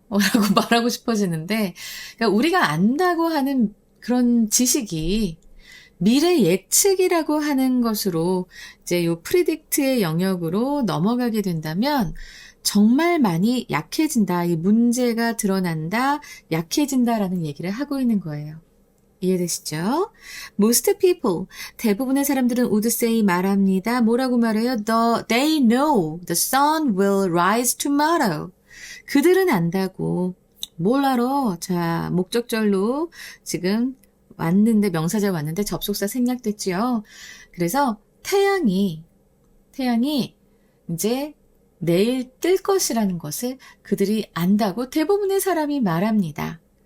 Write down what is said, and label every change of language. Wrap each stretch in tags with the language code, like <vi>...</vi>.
<ko>라고 말하고 싶어지는데 그러니까 우리가 안다고 하는 그런 지식이 미래 예측이라고 하는 것으로 이제 요 프리딕트의 영역으로 넘어가게 된다면 정말 많이 약해진다. 이 문제가 드러난다. 약해진다라는 얘기를 하고 있는 거예요. 이해되시죠?</ko> <en>Most people,</en> <ko>대부분의 사람들은</ko> <en>would say</en> <ko>말합니다. 뭐라고 말해요?</ko> <en>They know the sun will rise tomorrow.</en> <ko>그들은 안다고. 뭘 알아? 자, 목적절로 지금 왔는데 명사절 왔는데 접속사 생략됐지요. 그래서 태양이 이제 내일 뜰 것이라는 것을 그들이 안다고 대부분의 사람이 말합니다.</ko>